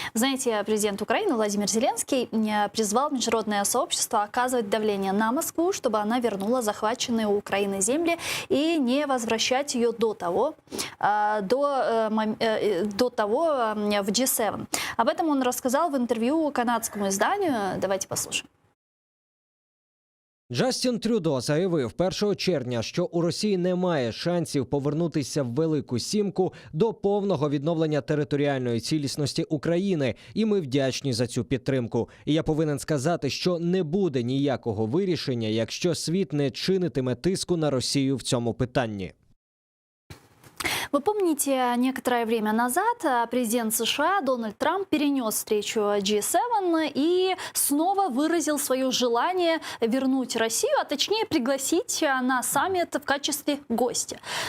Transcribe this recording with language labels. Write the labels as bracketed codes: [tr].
[ru] Знаете, президент Украины Владимир Зеленский призвал международное сообщество оказывать давление на Москву, чтобы она вернула захваченные у Украины земли и не возвращать ее до того в G7. Об этом он рассказал в интервью канадскому изданию. Давайте послушаем. [uk] Джастін Трюдо заявив 1 червня, що у Росії немає шансів повернутися в Велику Сімку до повного відновлення територіальної цілісності України. І ми вдячні за цю підтримку. І я повинен сказати, що не буде ніякого вирішення, якщо світ не чинитиме тиску на Росію в цьому питанні. [ru] Вы помните, некоторое время назад президент США Дональд Трамп перенес встречу G7 и снова выразил свое желание вернуть Россию, а точнее пригласить на саммит в качестве гостя.